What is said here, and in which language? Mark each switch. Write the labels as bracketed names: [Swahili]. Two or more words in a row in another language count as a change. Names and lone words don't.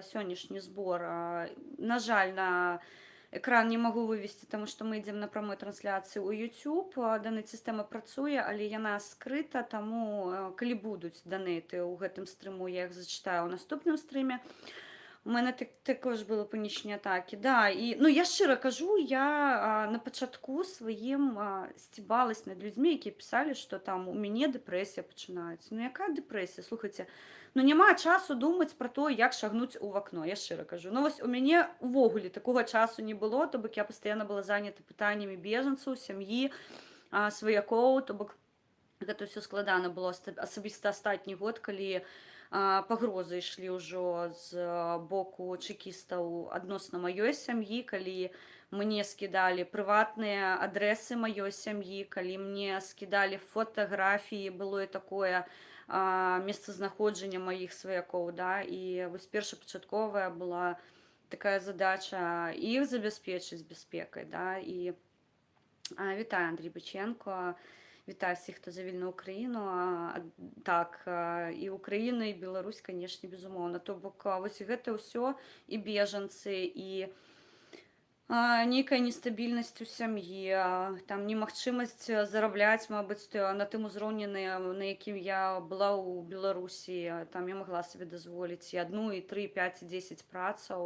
[Belarusian] Сённяшні збор, на жаль, на экран не магу вывесці, таму што мы ідзем на прамой трансляцыі ў YouTube. Дана сістэма працуе, але яна скрыта, таму калі будуць данэйты ў гэтым стрыму, я іх зачытаю ў наступным стрыме. [Ukrainian] У мене також були панічні атаки. Да, і, ну, я щиро кажу, я на початку своїм стібалась над людьми, які писали, що там у мене депресія починається. Ну, яка депресія? Слухайте, ну, нема часу думати про те, як шагнути у вікно, я щиро кажу. Ну, ось у мене ввогуле такого часу не було, то бок я постійно була зайнята питаннями біженців, сім'ї, [Belarusian] свояков, то бок гэта все складана было, асабіста астатні год, калі пагрозы ішлі ўжо з боку чэкістаў адносна маёй сям'і, калі мне скідалі прыватныя адрэсы маёй сям'і, калі мне скідалі фотаграфіі, было і такое месцазнаходжанне маіх сваякоў, да, і вось першапачатковая была такая задача іх забяспечыць бяспекай, да, [Ukrainian] і вітаю, Андрій Быченко. Вітаю всіх, хто за вільну Україну. [Belarusian] Так, і Україна, і Беларусь, канешне, безумоўна. То бок вось гэта ўсё, і бежанцы, і нейкая нестабільнасць у сям'і, там немагчымасць зарабляць, мабыць, на тым узроўні, на якім я была ў Беларусі. Там я магла сабе дазволіць і 1, і 3, 5, і 10 працаў.